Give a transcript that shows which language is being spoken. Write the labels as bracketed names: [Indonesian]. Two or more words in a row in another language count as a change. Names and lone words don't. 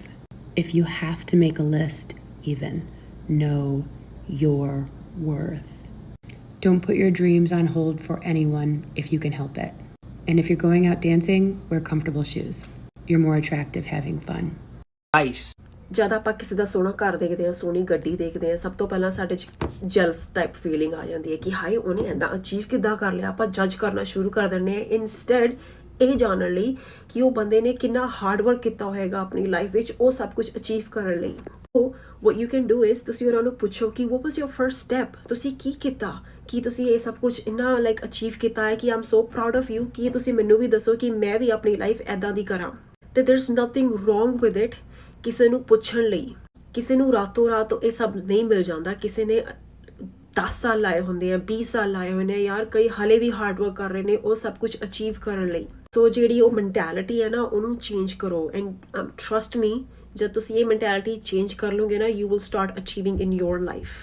[English] If you have to make a list, even, know your worth. Don't put your dreams on hold for anyone if you can help it. And if you're going out dancing, wear comfortable shoes. You're more attractive having fun. Ice. [Punjabi] ਜਦ ਆਪਾਂ ਕਿਸੇ ਦਾ ਸੋਹਣਾ ਘਰ ਦੇਖਦੇ ਹਾਂ, ਸੋਹਣੀ ਗੱਡੀ ਦੇਖਦੇ ਹਾਂ, ਸਭ ਤੋਂ ਪਹਿਲਾਂ ਸਾਡੇ 'ਚ [English] jealous type feeling [Punjabi] ਆ ਜਾਂਦੀ ਹੈ ਕਿ ਹਾਏ ਉਹਨੇ ਇੱਦਾਂ ਅਚੀਵ ਕਿੱਦਾਂ ਕਰ ਲਿਆ। ਆਪਾਂ ਜੱਜ ਕਰਨਾ ਸ਼ੁਰੂ ਕਰ ਦਿੰਦੇ ਹਾਂ ਇਨਸਟੈਡ ਇਹ ਜਾਣਨ ਲਈ ਕਿ ਉਹ ਬੰਦੇ ਨੇ ਕਿੰਨਾ [English] hard work [Punjabi] ਕੀਤਾ ਹੋਏਗਾ ਆਪਣੀ ਲਾਈਫ ਵਿੱਚ ਉਹ ਸਭ ਕੁਝ ਅਚੀਵ ਕਰਨ ਲਈ। ਸੋ [English] what you can do is [Punjabi] ਤੁਸੀਂ ਉਹਨਾਂ ਨੂੰ ਪੁੱਛੋ ਕਿ [English] what was your first step, [Punjabi] ਤੁਸੀਂ ਕੀ ਕੀਤਾ, ਕੀ ਤੁਸੀਂ ਇਹ ਸਭ ਕੁਝ ਇੰਨਾ [English] like achieve [Punjabi] ਕੀਤਾ ਹੈ ਕਿ [English] I'm so proud of you, [Punjabi] ਕਿ ਤੁਸੀਂ ਮੈਨੂੰ ਵੀ ਦੱਸੋ ਕਿ ਮੈਂ ਵੀ ਆਪਣੀ ਲਾਈਫ ਇੱਦਾਂ ਦੀ ਕਰਾਂ। ਤੇ [English] there's nothing wrong with it [Punjabi] ਕਿਸੇ ਨੂੰ ਪੁੱਛਣ ਲਈ। ਕਿਸੇ ਨੂੰ ਰਾਤੋਂ ਰਾਤ ਇਹ ਸਭ ਨਹੀਂ ਮਿਲ ਜਾਂਦਾ। ਕਿਸੇ ਨੇ 10 ਸਾਲ ਲਾਏ ਹੁੰਦੇ ਆ, 20 ਸਾਲ ਲਾਏ ਹੋਏ ਨੇ ਯਾਰ, ਕਈ ਹਲੇ ਵੀ [English] hard work [Punjabi] ਕਰ ਰਹੇ ਨੇ ਉਹ ਸਭ ਕੁਝ ਅਚੀਵ ਕਰਨ ਲਈ। ਸੋ ਜਿਹੜੀ ਉਹ ਮੈਂਟੈਲਿਟੀ ਹੈ ਨਾ ਉਹਨੂੰ ਚੇਂਜ ਕਰੋ [English] and trust me [Punjabi] ਜਦ ਤੁਸੀਂ ਇਹ ਮੈਂਟੈਲਿਟੀ ਚੇਂਜ ਕਰ ਲਓਗੇ ਨਾ [English] you will start achieving in your life.